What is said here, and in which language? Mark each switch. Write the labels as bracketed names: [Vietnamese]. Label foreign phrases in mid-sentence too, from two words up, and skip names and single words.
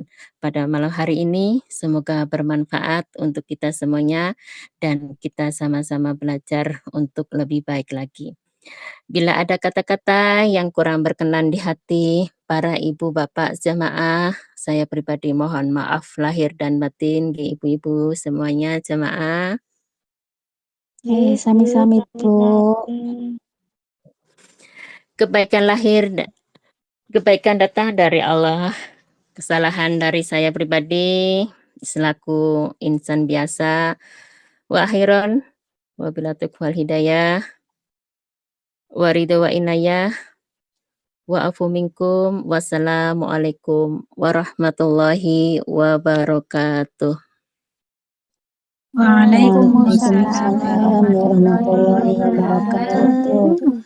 [Indonesian] Pada malam hari ini, semoga bermanfaat untuk kita semuanya dan kita sama-sama belajar untuk lebih baik lagi. Bila ada kata-kata yang kurang berkenan di hati para ibu bapak jamaah, saya pribadi mohon maaf lahir dan batin di ibu-ibu semuanya jamaah. [Javanese] Sami-sami, Bu. [Indonesian] Kebaikan lahir, kebaikan datang dari Allah. Kesalahan dari saya pribadi selaku insan biasa. [Arabic] وآخرا وبالله التوفيق والهداية والرضا والعناية والعفو منكم. والسلام عليكم ورحمة الله وبركاته. وعليكم السلام وعليكم السلام ورحمة الله وبركاته.